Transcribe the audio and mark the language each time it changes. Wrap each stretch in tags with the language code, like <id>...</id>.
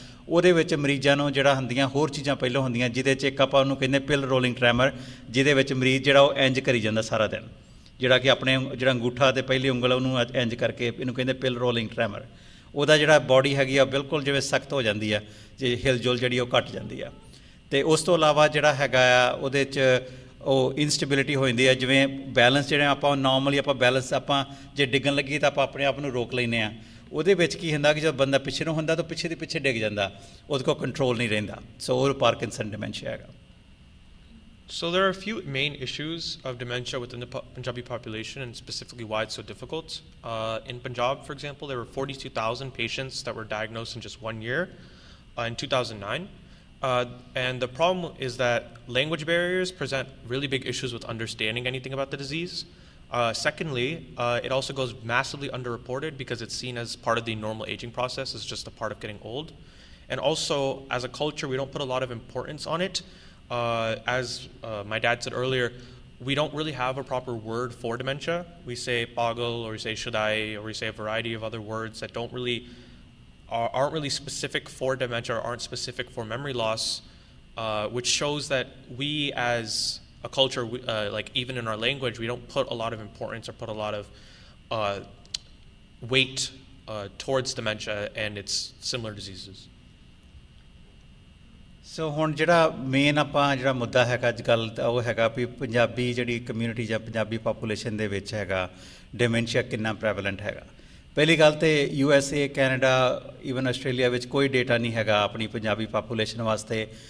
<pa>ਉਹਦੇ ਵਿੱਚ ਮਰੀਜ਼ਾਂ ਨੂੰ ਜਿਹੜਾ ਹੁੰਦੀਆਂ ਹੋਰ ਚੀਜ਼ਾਂ ਪਹਿਲਾਂ ਹੁੰਦੀਆਂ ਜਿਹਦੇ 'ਚ ਇੱਕ ਆਪਾਂ ਉਹਨੂੰ ਕਹਿੰਦੇ ਪਿਲ ਰੋਲਿੰਗ ਟਰੈਮਰ ਜਿਹਦੇ ਵਿੱਚ ਮਰੀਜ਼ ਜਿਹੜਾ ਉਹ ਇੰਜ ਕਰੀ ਜਾਂਦਾ ਸਾਰਾ ਦਿਨ ਜਿਹੜਾ ਕਿ ਆਪਣੇ ਜਿਹੜਾ ਅੰਗੂਠਾ ਅਤੇ ਪਹਿਲੀ ਉਂਗਲ ਉਹਨੂੰ ਇੰਜ ਕਰਕੇ ਇਹਨੂੰ ਕਹਿੰਦੇ ਪਿਲ ਰੋਲਿੰਗ ਟਰੈਮਰ ਉਹਦਾ ਜਿਹੜਾ ਬਾਡੀ ਹੈਗੀ ਆ ਬਿਲਕੁਲ ਜਿਵੇਂ ਸਖਤ ਹੋ ਜਾਂਦੀ ਆ ਜੇ ਹਿਲਜੁਲ ਜਿਹੜੀ ਉਹ ਘੱਟ ਜਾਂਦੀ ਆ ਅਤੇ ਉਸ ਤੋਂ ਇਲਾਵਾ ਜਿਹੜਾ ਹੈਗਾ ਆ ਉਹਦੇ 'ਚ ਉਹ ਇਨਸਟੇਬਿਲਿਟੀ ਹੋ ਜਾਂਦੀ ਆ ਜਿਵੇਂ ਬੈਲੈਂਸ ਜਿਹੜੇ ਆਪਾਂ ਨੋਰਮਲੀ ਆਪਾਂ ਬੈਲੈਂਸ ਆਪਾਂ ਜੇ ਡਿੱਗਣ ਲੱਗੀ ਤਾਂ ਆਪਾਂ ਆਪਣੇ ਆਪ ਨੂੰ ਰੋਕ ਲੈਂਦੇ ਹਾਂ ਉਹਦੇ ਵਿੱਚ ਕੀ ਹੁੰਦਾ ਕਿ ਜਦੋਂ ਬੰਦਾ ਪਿੱਛੇ ਨੂੰ ਹੁੰਦਾ ਤਾਂ ਪਿੱਛੇ ਦੇ ਪਿੱਛੇ ਡਿੱਗ ਜਾਂਦਾ ਉਹਦੇ ਕੋਲ ਕੰਟਰੋਲ ਨਹੀਂ ਰਹਿੰਦਾ ਸੋ ਉਹ ਪਾਰਕਿੰਸਨ ਡਿਮੈਂਸ਼ੀਆ ਹੈਗਾ</pa> <en>So there are a few main issues of dementia within the Punjabi population and specifically why it's so difficult. In Punjab, for example, there were 42,000 patients that were diagnosed in just 1 year in 2009. And the problem is that language barriers present really big issues with understanding anything about the disease. Secondly, it also goes massively underreported because it's seen as part of the normal aging process. It's just a part of getting old. And also, as a culture, we don't put a lot of importance on it. As my dad said earlier, we don't really have a proper word for dementia. We say pagal, or we say shudai, or we say a variety of other words that aren't really specific for dementia or aren't specific for memory loss, which shows that we as a culture, like even in our language, we don't put a lot of importance or put a lot of weight towards dementia and its similar diseases.</en> <pa>ਸੋ ਹੁਣ ਜਿਹੜਾ main ਆਪਾਂ ਜਿਹੜਾ ਮੁੱਦਾ ਹੈਗਾ ਅੱਜ ਕੱਲ੍ਹ ਉਹ ਹੈਗਾ ਵੀ ਪੰਜਾਬੀ ਜਿਹੜੀ ਕਮਿਊਨਿਟੀ ਜਾਂ ਪੰਜਾਬੀ ਪਾਪੂਲੇਸ਼ਨ ਦੇ ਵਿੱਚ ਹੈਗਾ ਡਿਮੈਂਸ਼ੀਆ ਕਿੰਨਾ ਪ੍ਰੈਵਲੈਂਟ ਹੈਗਾ ਪਹਿਲੀ ਗੱਲ ਤਾਂ USA ਕੈਨੇਡਾ ਈਵਨ ਆਸਟ੍ਰੇਲੀਆ ਵਿੱਚ ਕੋਈ ਡੇਟਾ ਨਹੀਂ ਹੈਗਾ ਆਪਣੀ ਪੰਜਾਬੀ ਪਾਪੂਲੇਸ਼ਨ ਵਾਸਤੇ</pa>